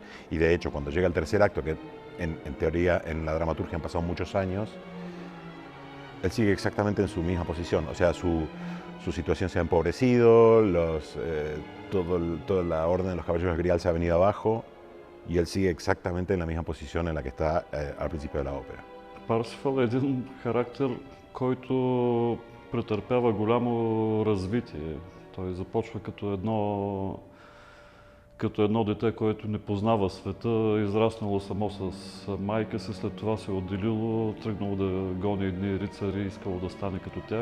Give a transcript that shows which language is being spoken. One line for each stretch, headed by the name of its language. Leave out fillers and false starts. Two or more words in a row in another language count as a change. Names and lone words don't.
Spanish: Y de hecho, cuando llega el tercer acto, que en teoría en la dramaturgia han pasado muchos años, él sigue exactamente en su misma posición. O sea, su situación se ha empobrecido, toda la orden de los caballeros del Grial se ha venido abajo, y él sigue exactamente en la misma posición en la que está al principio de la ópera.
Bulgarian: Парсифал е един характер, който претърпява голямо развитие. Той започва като едно дете, което не познава света, израснало само с майка си, след това се отделило, тръгнало да гони едни рицари, искало да стане като тях.